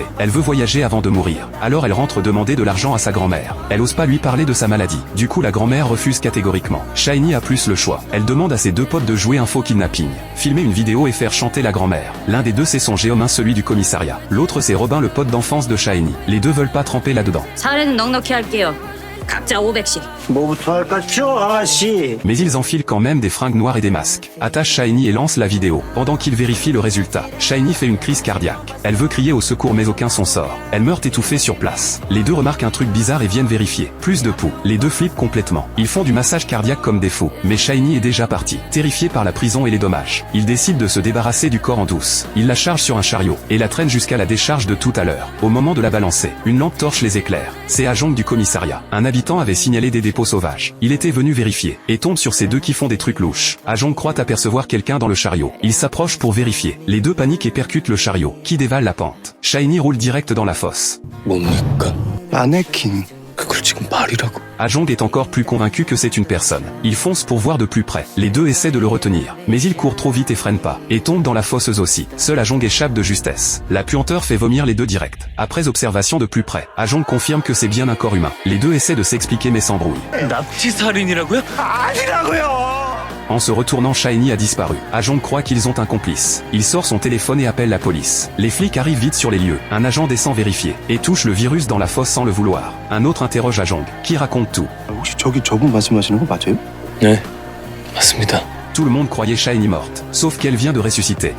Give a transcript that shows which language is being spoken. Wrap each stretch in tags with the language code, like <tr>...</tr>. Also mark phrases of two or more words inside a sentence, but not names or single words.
<fr>Elle veut voyager avant de mourir. Alors elle rentre demander de l'argent à sa grand-mère. Elle ose pas lui parler de sa maladie. Du coup, la grand-mère refuse catégoriquement. Shiny a plus le choix. Elle demande à ses 2 potes de jouer un faux kidnapping, filmer une vidéo et faire chanter la grand-mère. L'un des 2 c'est son géomin, celui du commissariat. L'autre c'est Robin, le pote d'enfance de Shiny. Les 2 veulent pas tremper là-dedans.</fr> <ko>사례는 넉넉히 할게요. 각자 500씩. 뭐부터 할까요, 아가씨?</ko> <fr>Mais ils enfilent quand même des fringues noires et des masques, attachent Shiny et lancent la vidéo. Pendant qu'il vérifie le résultat, Shiny fait une crise cardiaque. Elle veut crier au secours mais aucun son sort. Elle meurt étouffée sur place. Les 2 remarquent un truc bizarre et viennent vérifier. Plus de poux. Les 2 flippent complètement. Ils font du massage cardiaque comme des fous. Mais Shiny est déjà parti. Terrifié par la prison et les dommages, il décide de se débarrasser du corps en douce. Il la charge sur un chariot et la traîne jusqu'à la décharge de tout à l'heure. Au moment de la balancer, une lampe torche les éclairs. C'est Ajong du commissariat. Un habitant avait signalé des dépôts sauvages. Il était venu vérifier et tombe sur ces 2 qui font des trucs louches. Ajong croit apercevoir quelqu'un dans le chariot. Il s'approche pour vérifier. Les 2 paniquent et percutent le chariot, qui dévale la pente. Shiny roule direct dans la fosse.</fr> <ko>뭡니까? 마네킹. 그걸 지금 말이라고.</ko> <fr>Ajong est encore plus convaincu que c'est une personne. Il fonce pour voir de plus près. Les 2 essaient de le retenir, mais il court trop vite et freine pas, et tombe dans la fosse aussi. Seul Ajong échappe de justesse. La puanteur fait vomir les 2 direct. Après observation de plus près, Ajong confirme que c'est bien un corps humain. Les 2 essaient de s'expliquer mais s'embrouillent.</fr> <ko>납치살인이라고요? 아니라고요!</ko> <fr>En se retournant, Shiny a disparu. Ajong croit qu'ils ont un complice. Il sort son téléphone et appelle la police. Les flics arrivent vite sur les lieux. Un agent descend vérifier et touche le virus dans la fosse sans le vouloir. Un autre interroge Ajong, qui raconte tout.</fr> <ko>혹시 저분 말씀하시는 거 맞아요? 네, 맞습니다.</ko> <fr>Tout le monde croyait Shiny morte, sauf qu'elle vient de ressusciter.</fr>